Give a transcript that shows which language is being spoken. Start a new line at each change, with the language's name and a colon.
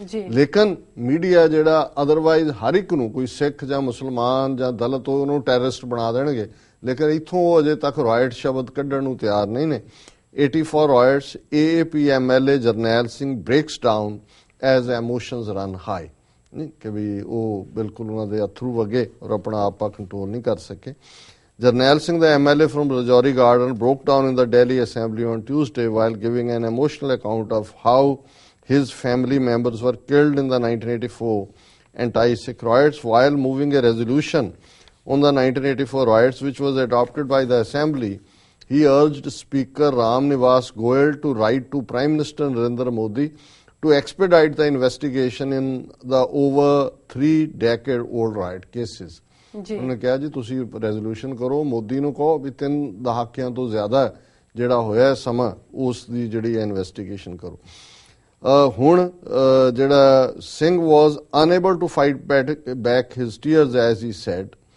Punjabi: ਲੇਕਿਨ ਮੀਡੀਆ ਜਿਹੜਾ ਅਦਰਵਾਈਜ਼ ਹਰ ਇੱਕ ਨੂੰ, ਕੋਈ ਸਿੱਖ ਜਾਂ ਮੁਸਲਮਾਨ ਜਾਂ ਦਲਿਤ ਹੋ, ਉਹਨੂੰ ਟੈਰਰਿਸਟ ਬਣਾ ਦੇਣਗੇ, ਲੇਕਿਨ ਇੱਥੋਂ ਉਹ ਅਜੇ ਤੱਕ ਰਾਇਟ ਸ਼ਬਦ ਕੱਢਣ ਨੂੰ ਤਿਆਰ ਨਹੀਂ ਨੇ।
English: 84 riots AAP MLA Jarnail Singh breaks down as emotions run high,
Punjabi: ਕਿ ਵੀ ਉਹ ਬਿਲਕੁਲ ਉਹਨਾਂ ਦੇ ਅਥਰੂ ਵਗੇ ਔਰ ਆਪਣਾ ਆਪਾ ਕੰਟਰੋਲ ਨਹੀਂ ਕਰ ਸਕੇ।
English: Jarnail Singh, the MLA from Rajouri Garden, broke down in the Delhi Assembly on Tuesday while giving an emotional account of how his family members were killed in the 1984 anti-Sikh riots. While moving a resolution on the 1984 riots, which was adopted by the Assembly, he urged Speaker Ram Nivas Goyal to write to Prime Minister Narendra Modi to expedite the investigation in the over 3-decade-old riot cases.
Punjabi: ਉਹਨੇ ਕਿਹਾ ਜੀ ਤੁਸੀਂ resolution ਕਰੋ, ਮੋਦੀ ਨੂੰ ਕਹੋ ਵੀ 3 ਦਹਾਕਿਆਂ ਤੋਂ ਜ਼ਿਆਦਾ ਜਿਹੜਾ ਹੋਇਆ ਸਮਾਂ ਉਸ ਦੀ ਜਿਹੜੀ ਇਨਵੈਸਟੀਗੇਸ਼ਨ ਕਰੋ। ਹੁਣ ਜਿਹੜਾ
English: Singh was unable to fight back his tears as he said.